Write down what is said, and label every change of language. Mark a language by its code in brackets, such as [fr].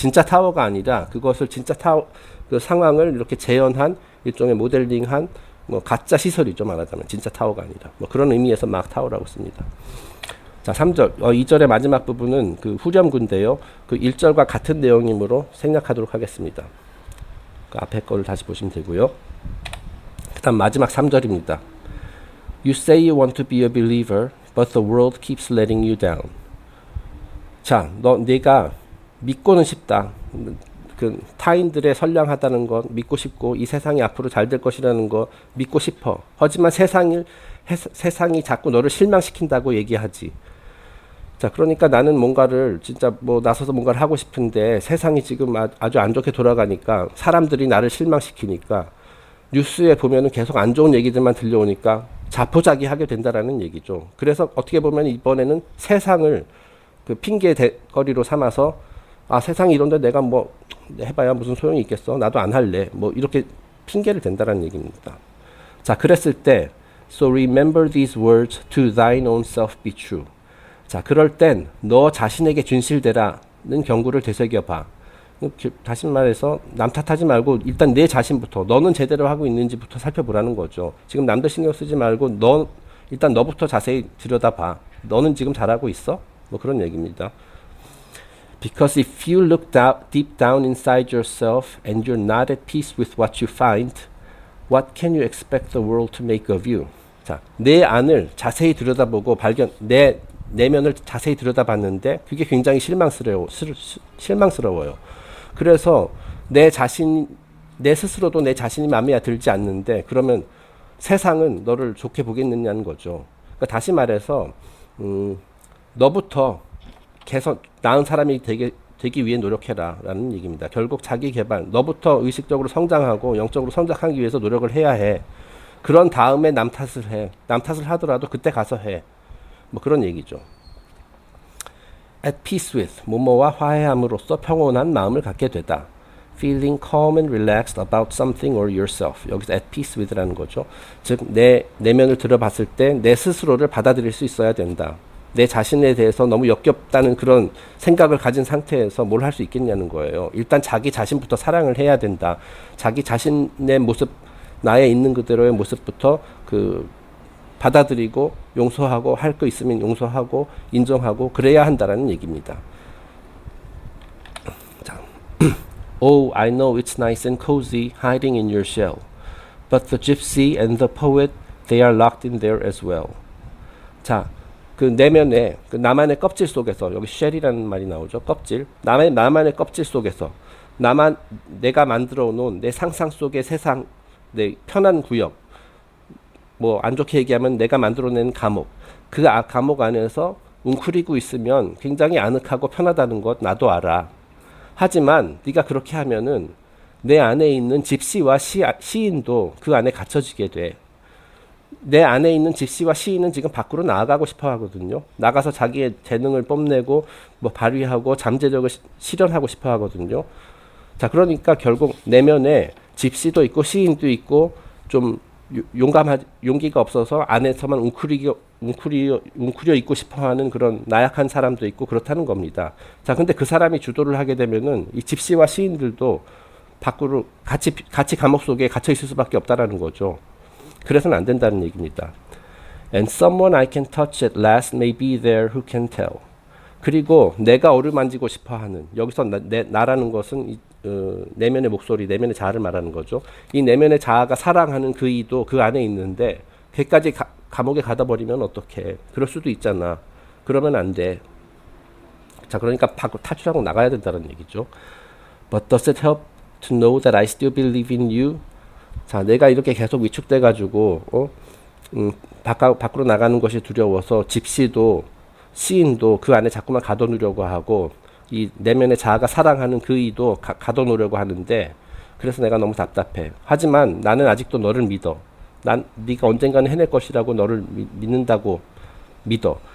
[ko] 진짜 타워가 아니라 그것을 진짜 그 상황을 이렇게 재현한 일종의 모델링한 뭐 가짜 시설이죠, 말하자면. 진짜 타워가 아니라. 뭐 그런 의미에서 막타워라고 씁니다. 자, 3절. 2절의 마지막 부분은 그 후렴구인데요. 그 1절과 같은 내용이므로 생략하도록 하겠습니다. 그 앞에 거를 다시 보시면 되고요. 그 다음 마지막 3절입니다. [en] You say you want to be a believer, but the world keeps letting you down. [ko] 자, 내가 믿고는 싶다. 그 타인들의 선량하다는 것 믿고 싶고 이 세상이 앞으로 잘 될 것이라는 거 믿고 싶어. 하지만 세상이 자꾸 너를 실망시킨다고 얘기하지. 자, 그러니까 나는 뭔가를 진짜 뭐 나서서 뭔가를 하고 싶은데 세상이 지금 아주 안 좋게 돌아가니까 사람들이 나를 실망시키니까 뉴스에 보면은 계속 안 좋은 얘기들만 들려오니까 자포자기하게 된다라는 얘기죠. 그래서 어떻게 보면 이번에는 세상을 그 핑계 대거리로 삼아서 세상이 이런데 내가 뭐 해봐야 무슨 소용이 있겠어. 나도 안 할래. 뭐 이렇게 핑계를 댄다라는 얘기입니다. 자, 그랬을 때 [en] So remember these words to thine own self be true. [ko] 자, 그럴 땐 너 자신에게 진실되라는 경고를 되새겨봐. 다시 말해서 남 탓하지 말고 일단 내 자신부터 너는 제대로 하고 있는지부터 살펴보라는 거죠. 지금 남들 신경 쓰지 말고 일단 너부터 자세히 들여다봐. 너는 지금 잘하고 있어? 뭐 그런 얘기입니다. [en] Because if you look deep down inside yourself and you're not at peace with what you find, what can you expect the world to make of you? [ko] 자, 내 안을 자세히 들여다보고 내 내면을 자세히 들여다봤는데 그게 굉장히 실망스러워요. 그래서 내 스스로도 내 자신이 마음에 들지 않는데 그러면 세상은 너를 좋게 보겠느냐는 거죠. 그러니까 다시 말해서 너부터 나은 사람이 되기 위해 노력해라 라는 얘기입니다. 결국 자기 개발, 너부터 의식적으로 성장하고 영적으로 성장하기 위해서 노력을 해야 해. 그런 다음에 남 탓을 해. 남 탓을 하더라도 그때 가서 해. 뭐 그런 얘기죠. [en] At peace with, [ko] 뭐뭐와 화해함으로써 평온한 마음을 갖게 되다. [en] Feeling calm and relaxed about something or yourself. [ko] 여기서 at peace with라는 거죠. 즉, 내 내면을 들어봤을 때 내 스스로를 받아들일 수 있어야 된다. 내 자신에 대해서 너무 역겹다는 그런 생각을 가진 상태에서 뭘 할 수 있겠냐는 거예요. 일단 자기 자신부터 사랑을 해야 된다. 자기 자신의 모습, 나에 있는 그대로의 모습부터 받아들이고 용서하고 할 거 있으면 용서하고 인정하고 그래야 한다라는 얘기입니다. 자, [en] Oh, I know it's nice and cozy hiding in your shell, but the gypsy and the poet, they are locked in there as well. [ko] 자, 그 내면의 그 나만의 껍질 속에서 여기 쉘이라는 말이 나오죠. 껍질. 나만의 껍질 속에서 내가 만들어 놓은 내 상상 속의 세상, 내 편한 구역, 뭐 안 좋게 얘기하면 내가 만들어낸 감옥, 그 감옥 안에서 웅크리고 있으면 굉장히 아늑하고 편하다는 것 나도 알아. 하지만 네가 그렇게 하면은 내 안에 있는 집시와 시인도 그 안에 갇혀지게 돼. 내 안에 있는 집시와 시인은 지금 밖으로 나아가고 싶어 하거든요. 나가서 자기의 재능을 뽐내고 뭐 발휘하고 잠재력을 실현하고 싶어 하거든요. 자, 그러니까 결국 내면에 집시도 있고 시인도 있고 좀 용기가 없어서 안에서만 웅크려 있고 싶어 하는 그런 나약한 사람도 있고 그렇다는 겁니다. 자, 근데 그 사람이 주도를 하게 되면은 이 집시와 시인들도 밖으로 같이 감옥 속에 갇혀 있을 수밖에 없다라는 거죠. 그래서는 안 된다는 얘기입니다. [en] And someone I can touch at last may be there who can tell. [ko] 그리고 내가 어루만지고 싶어 하는, 여기서 나라는 것은 내면의 목소리, 내면의 자아를 말하는 거죠. 이 내면의 자아가 사랑하는 그 이도 그 안에 있는데 걔까지 감옥에 가다 버리면 어떡해. 그럴 수도 있잖아. 그러면 안 돼. 자, 그러니까 밖으로 탈출하고 나가야 된다는 얘기죠. [en] But does it help to know that I still believe in you? [ko] 자, 내가 이렇게 계속 위축돼 가지고 밖으로 나가는 것이 두려워서 집시도 시인도 그 안에 자꾸만 가둬놓으려고 하고 이 내면의 자아가 사랑하는 그 이도 가둬놓으려고 하는데, 그래서 내가 너무 답답해. 하지만 나는 아직도 너를 믿어. 네가 언젠가는 해낼 것이라고 너를 믿는다고 믿어.